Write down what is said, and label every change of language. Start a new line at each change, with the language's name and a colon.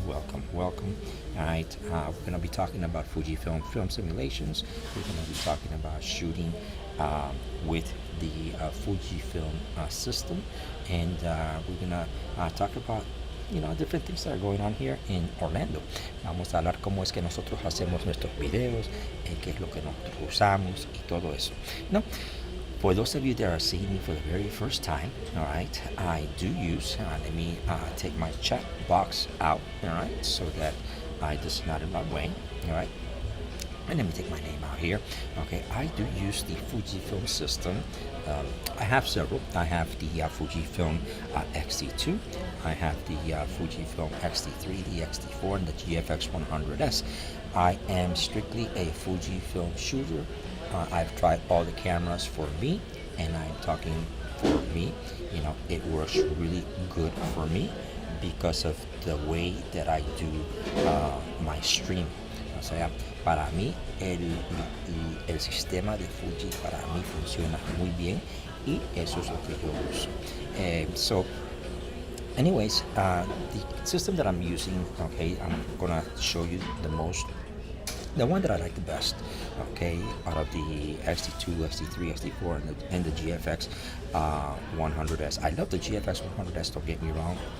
English: All right, we're going to be talking about Fujifilm Film Simulations. We're going to be talking about shooting with the Fujifilm system, and we're going to talk about different things that are going on here in Orlando.
Spanish: Vamos a hablar cómo es que nosotros hacemos nuestros videos, qué es lo que nosotros usamos y todo eso.
English: No, for those of you that are seeing me for the very first time, all right, I do use, let me take my chat box out, all right, so that this is not in my way, all right. And let me take my name out here. Okay, I do use the Fujifilm system. I have several. I have the Fujifilm X-T2. I have the Fujifilm X-T3, the X-T4, and the GFX 100S. I am strictly a Fujifilm shooter. I've tried all the cameras for me, and I'm talking for me. It works really good for me because of the way that I do my stream.
Spanish: O sea, para mí el sistema de Fuji para mí funciona muy bien y eso es lo que yo uso.
English: So anyways, the system that I'm using, okay, I'm gonna show you the one that I like the best, okay, out of the X-T2, X-T3, X-T4, and the GFX 100S. I love the GFX 100S, don't get me wrong,